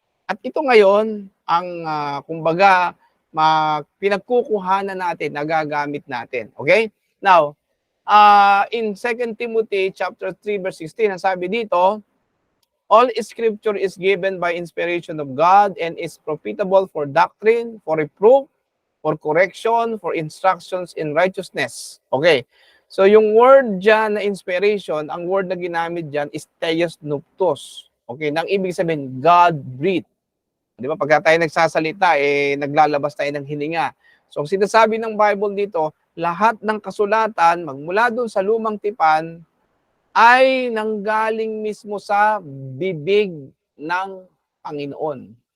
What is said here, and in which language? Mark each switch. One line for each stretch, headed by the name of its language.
Filipino: At ito ngayon ang kumbaga pinagkukuhanan natin, nagagamit natin. Okay?
English: Now, in 2 Timothy chapter 3 verse 16,
Filipino: ang sabi dito,
English: all scripture is given by inspiration of God and is profitable for doctrine, for reproof, for correction, for instructions in righteousness. Okay.
Filipino: So yung word dyan na inspiration, ang word na ginamit dyan is theos nuptos. Okay. Nang ibig sabihin, God-breathed. Di ba? Pagka tayo nagsasalita, naglalabas tayo ng hininga. So sinasabi ng Bible dito, lahat ng kasulatan, magmula doon sa lumang tipan, ay nanggaling mismo sa bibig ng Panginoon.